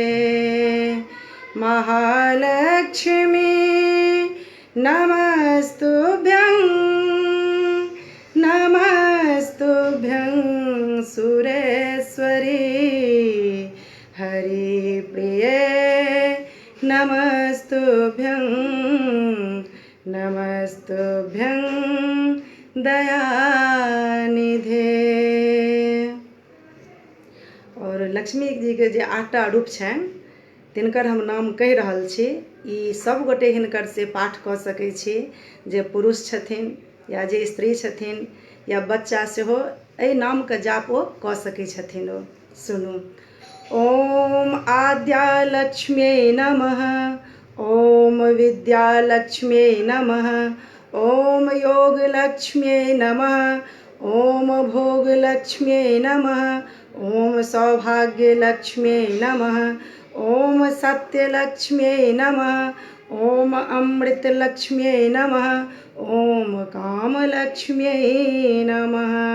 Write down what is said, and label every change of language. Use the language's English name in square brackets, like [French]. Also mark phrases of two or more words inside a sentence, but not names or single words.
[Sanskrit] महालक्ष्मी नमस्तुभ्यं नमस्तुभ्यं सुरेश्वरी हरिप्रिये नमस्तुभ्यं नमस्तुभ्यं दयानिधे। [Maithili] और लक्ष्मी जी के जे 8टा रूप छनि तिनकर हम नाम कहि रहल छी। ई सब गोटे हिनकर से पाठ कऽ सकै छी, जे पुरुष छथिन या जे स्त्री छथिन या बच्चा सेहो एहि नाम के जाप ओ कऽ सकै छथिन। ओ सुनू। [Sanskrit] ओम आद्यालक्ष्म्यै नमः ओम विद्यालक्ष्म्यै नमः ओम योगलक्ष्म्यै नमः ओम भोगलक्ष्म्यै नमः ओम सौभाग्यलक्ष्म्यै नमः ओम सत्यलक्ष्म्यै नमः ओम अमृतलक्ष्म्यै नमः ओम कामलक्ष्म्यै नमः।